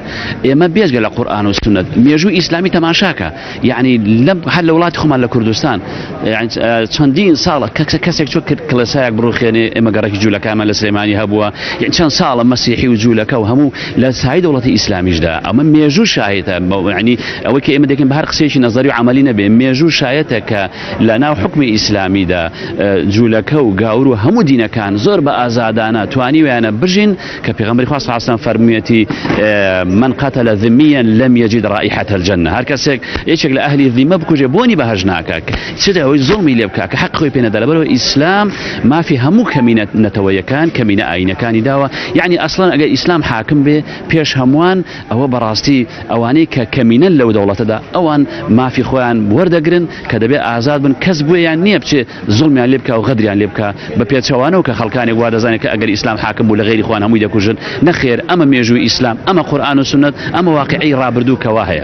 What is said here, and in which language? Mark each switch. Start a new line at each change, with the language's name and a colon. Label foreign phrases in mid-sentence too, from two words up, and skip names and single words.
Central Kurdish: ئێمە بێجگە لە قورئان و سنت مێژووی ئیسلامی تەماشاکە یعنی هەر لە وڵاتی خۆمان لە کوردستان چەندین ساڵە کەسێک چۆ کرد کڵێسایەک بڕوخێنێ ئێمە گەڕێکی جوولەکانمان لە سلێمانی هەبووە یعنی چەند ساڵە مەسیحی و جوولەکە و هەموو لە سای دەوڵەتی ئیسلامیشدا ئەمە مێژوو شایەتە یعنی ئەوەی کە ئێمە دەکەین بە هەر قسەیەکی نەزەری و عەمەلی نەبێ مێژوو شایەتە کە لە ناو حکمی ئیسلامیدا جوولەکە و گاور و هەموو دینەکان زۆر بە ئازادانە توانیویانە بژین کە پێغەمبەری خوا
Arabic: صلی الله علیه و سلم فەرموویەتی من قتل ذميا لم يجد رائحة الجنة
Central Kurdish: هەر کەسێک یەکێک لە ئەهلی ذیمە بکوژێ بۆنی بەهەژ ناکات چێتە ئەوەی زوڵمی لێ بکات کە حەق خۆی پێ نەدا لەبەرەوە ئیسلام مافی هەموو کەمینە نەتەوەیەکان کەمینە ئاینەکانی داوە یعنی ئەسڵەن ئەگەر ئیسلام حاکم بێ پێش هەمووان ئەوە بەڕاستی ئەوانەی کە کەمینە لەو دەوڵەتەدا ئەوان مافی خۆیان وەردەگرن کە دەبێ ئازاد بن کەس بوویان نییە بچێ زوڵمیان لێ بکە و غەدریان لێ بکە بە پێچەوانەوە کە خەڵکانێک وا دەزانێت کە ئەگەر ئیسلام حاکم بوو لە غەیری خۆیان هەمووی دەکوژن نەخێر ئەمە مێژووی ئیسلام ئەمە قورئان و سنت ئەمە واقعی ڕابردوو کەوا هەیە.